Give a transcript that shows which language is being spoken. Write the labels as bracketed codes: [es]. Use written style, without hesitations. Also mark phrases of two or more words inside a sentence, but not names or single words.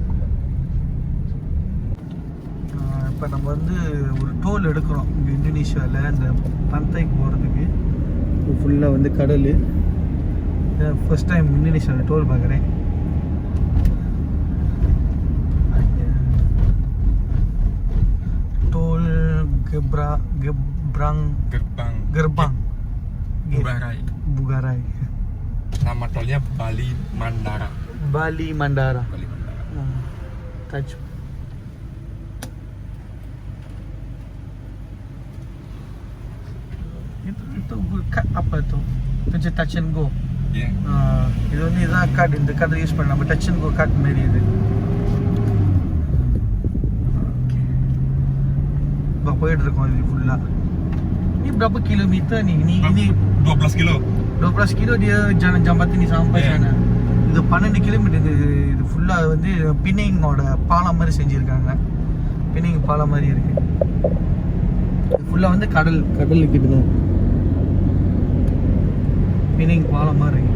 [ta] இப்போ நம்ம வந்து ஒரு டோல் எடுக்கிறோம் இங்கே இந்தோனேஷியாவில். அந்த பந்தைக்கு போகிறதுக்கு ஃபுல்லாக வந்து கடல். [en] first time [ta] இந்தோனேஷியாவில் டோல் பார்க்குறேன். [ms] டோல் gerbang Bugarai. Nama tolnya Bali Mandara. Touch. Itu kad apa tu? Itu touch and go. [ta] இது வந்து இதுதான் கார்டு. இந்த கார்டு யூஸ் பண்ண நம்ம டச் அண்ட் கோ கார்டு மாரி இது. இப்போ போயிட்டு இருக்கோம். இது ஃபுல்லாக. [ms] Ini berapa kilometer ni? Ini 12 kilo dia jalan jambatan ni sampai sana. [ta] இது 12 kilometer. இது ஃபுல்லாக வந்து பினிங்கோட பாலம் மாதிரி செஞ்சுருக்காங்க. பினிங் பாலம் மாதிரி இருக்கு. இது ஃபுல்லாக வந்து கடலுக்கு தான் பினிங் பாலம் மாதிரி இருக்கு.